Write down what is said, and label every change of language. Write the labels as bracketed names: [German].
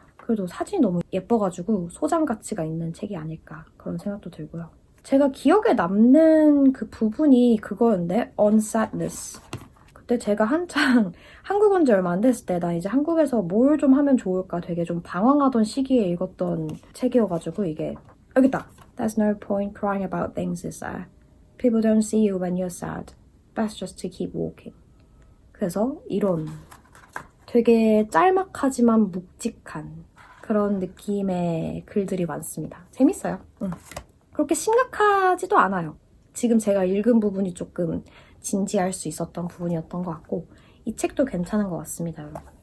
[Korean] 그래도 사진이 너무 예뻐가지고 소장 가치가 있는 책이 아닐까 그런 생각도 들고요. 제가 기억에 남는 그 부분이 그거였는데 On Sadness. 그때 제가 한창 한국 온 지 얼마 안 됐을 때 나 이제 한국에서 뭘 좀 하면 좋을까 되게 좀 방황하던 시기에 읽었던 책이어가지고 이게 여기 있다. [English] There's no point crying about things, is there? People don't see you when you're sad. Best just to keep walking. [Korean] 그래서 이런 되게 짤막하지만 묵직한 그런 느낌의 글들이 많습니다. 재밌어요. 그렇게 심각하지도 않아요. 지금 제가 읽은 부분이 조금 진지할 수 있었던 부분이었던 것 같고 이 책도 괜찮은 것 같습니다, 여러분.